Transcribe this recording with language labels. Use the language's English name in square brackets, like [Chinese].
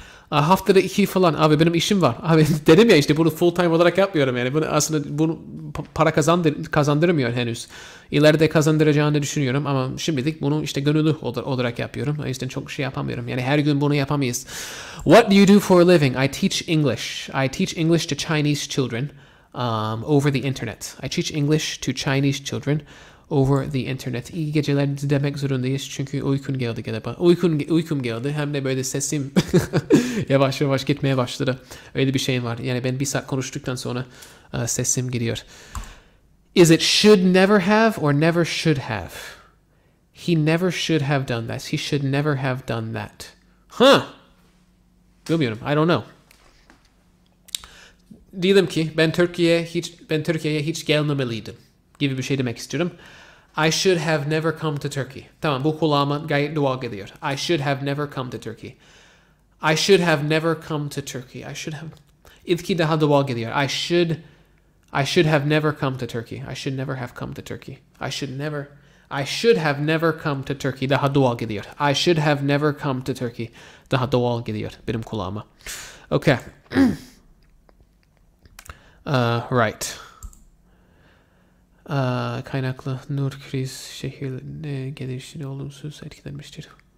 [Turkish] Haftada 2 falan. Abi benim işim var. Abi dedim ya işte bunu full time olarak yapmıyorum yani. Bunu para kazandırmıyor henüz. İleride kazandıracağını düşünüyorum ama şimdilik bunu işte gönüllü olarak yapıyorum. O yüzden çok şey yapamıyorum. Yani her gün bunu yapamayız. [English] What do you do for a living? I teach English. I teach English to Chinese children over the internet. I teach English to Chinese children over the internet. [Turkish] İyi geceler demek zorundayız çünkü uykum geldi galiba. Uykum geldi hem de böyle sesim yavaş yavaş gitmeye başladı. Öyle bir şeyim var. Yani ben bir saat konuştuktan sonra sesim gidiyor. [English] Is it should never have or never should have? He never should have done that. He should never have done that. [Turkish] Bilmiyorum. [English] I don't know. [Turkish] Diyelim ki ben Türkiye'ye hiç gelmemeliydim gibi bir şey demek istiyorum. [English] I should have never come to Turkey. [Turkish] Tamam, bu kulağıma gayet doğal geliyor. [English] I should have never come to Turkey. I should have never come to Turkey. [Turkish] İlki daha doğal geliyor. [English] I should have never come to Turkey. I should never have come to Turkey. I should have never come to Turkey. [Turkish] Daha doğal geliyor. [English] I should have never come to Turkey. [Turkish] Daha doğal geliyor benim kulağıma. Okay. [English] Right. [Turkish] Kaynaklı nur kriz şehirlerine gelişine olumsuz etkilenmiştir.